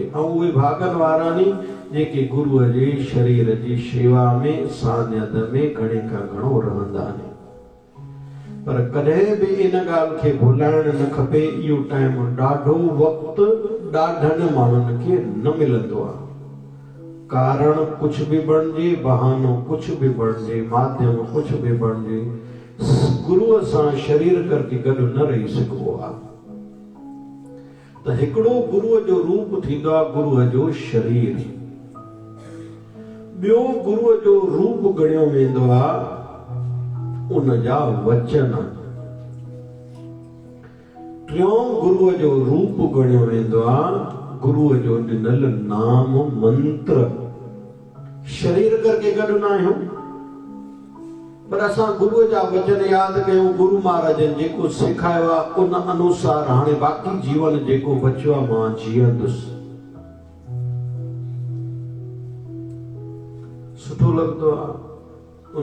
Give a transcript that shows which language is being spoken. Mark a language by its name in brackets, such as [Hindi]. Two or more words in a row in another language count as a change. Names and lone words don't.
[Sindhi] ऐं उहे भागन वारा नी जेके गुरूअ जे शरीर जी शेवा में सानियत में घणे खां घणो रहंदा आहिनि। पर कॾहिं बि इन ॻाल्हि खे भुलाइण न खपे, इहो टाइम ॾाढो वक़्तु ॾाढनि माण्हुनि खे न मिलंदो आहे। कारण कुछ भी बणिजे, बहानो कुछ भी बणिजे, माध्यम कुछ भी बणिजे, गुरूअ सां शरीर करके गॾु न रही सघिबो आहे। त हिकिड़ो गुरूअ जो रूप थींदो आहे गुरूअ जो शरीर। ॿियो गुरूअ जो रूप ॻणियो वेंदो आहे उन जा वचन। टियों गुरूअ जो रूप ॻणियो वेंदो आहे गुरूअ जो ॾिनल नाम मंत्र। शरीर करके गॾु न आहियूं, पर असां गुरूअ जा वचन यादि कयूं, गुरु महाराजनि जेको सेखारियो आहे उन अनुसार हाणे बाक़ी जीवन जेको बचियो आहे मां जीअंदुसि। सुठो लॻंदो आहे।